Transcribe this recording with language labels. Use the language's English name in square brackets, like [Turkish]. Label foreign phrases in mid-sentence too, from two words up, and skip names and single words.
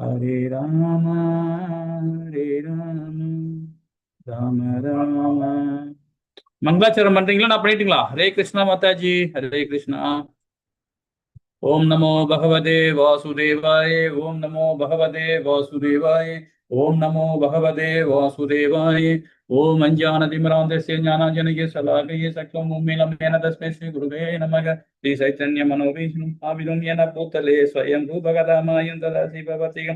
[Sanskrit] हरे राम हरे राम राम राम. [Tamil] மங்களாச்சரம் பண்றீங்களா? நான் பண்ணிட்டீங்களா? [Sanskrit] हरे कृष्णा [Tamil] மாதாஜி. [Sanskrit] हरे कृष्णा. ओम नमो भगवते वासुदेवाय। ओम नमो भगवते वासुदेवाय। ओम नमो भगवते वासुदेवाय। ओम अञ्जानतिमिरान्धस्य ज्ञानाञ्जनस्य शलाकये चक्षुरुन्मीलितं येन तस्मै श्री गुरुवे नमः। श्री चैतन्य मनोभीष्णं स्थापितं येन भूतले स्वयं रूपकथामयं ददासि भवतिकं।